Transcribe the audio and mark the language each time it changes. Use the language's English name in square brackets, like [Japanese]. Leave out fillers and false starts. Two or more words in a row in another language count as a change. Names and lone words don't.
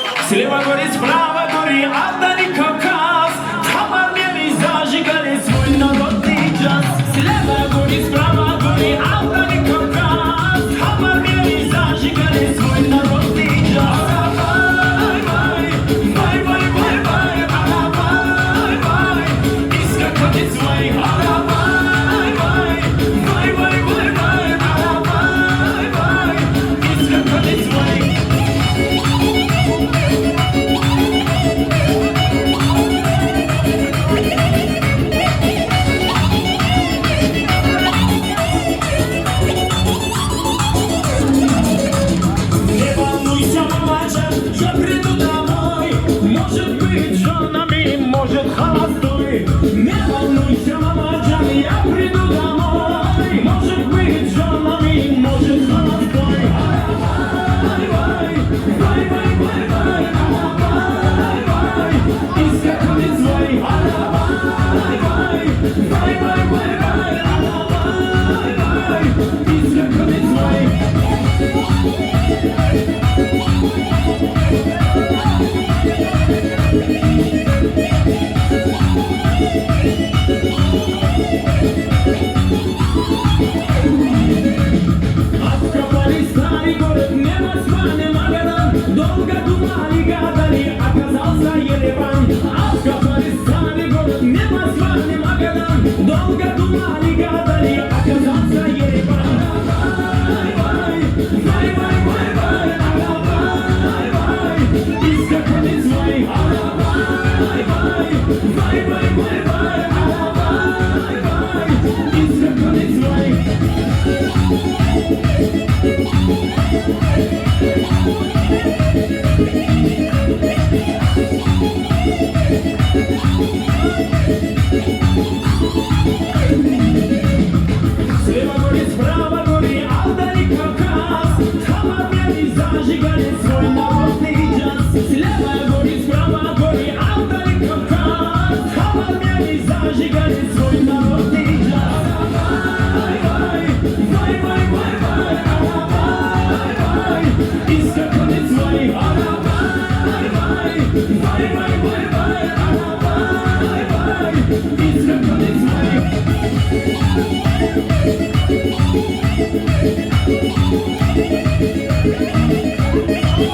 [Russian] Слева гори, справа гори, а дали Кавказ. Тамар мели зажигали свой народный джаз. Слева гори, справа гори, а дали Кавказ. Тамар мели зажигали свой народный джаз. Вай, вай, вай, вай, вай, вай, ага, вай, вай. И скакать свой, ага, вай, вай, вай, вай, вай, вай, ага, вай, вай. И скакать свой. Не волнуйся, мамаша, я приду домой. Может быть, женами, может, холостой. Не волнуйся, мамаша, я приду домой. Может быть, женами, может, холостой. Вай, вай, вай, вай, вай, вай, вай, вай. И скакали свой. Вай, вай, вай, вай, вай, вай, вай. И скакали свой. Откопали старый город, не Москва, не Магадан. Долго думали, гадали, оказался Ереван. Откопали старый город, не Москва, не Магадан. Долго думали, гадали, оказался Ереван. Вай, вай, вай, вай, вай, вай, ага, вай, вай. И скакали свой. Ага, вай, вай, вай, вай, вай, вай, ага, вай, вай. И скакали свой. Слева гори, справа гори, а вдали Кавказ. Тамар мели зажигали свой народный джаз. Слева гори, справа гори, а вдали Кавказ. Тамар мели зажигали свой народный джаз. Вай, вай, вай, вай, вай, вай, ага, вай, вай. И скакали свой. Ага, вай, вай, вай, вай, вай, вай, ага, вай, вай. И скакали свой. [English] Thank you.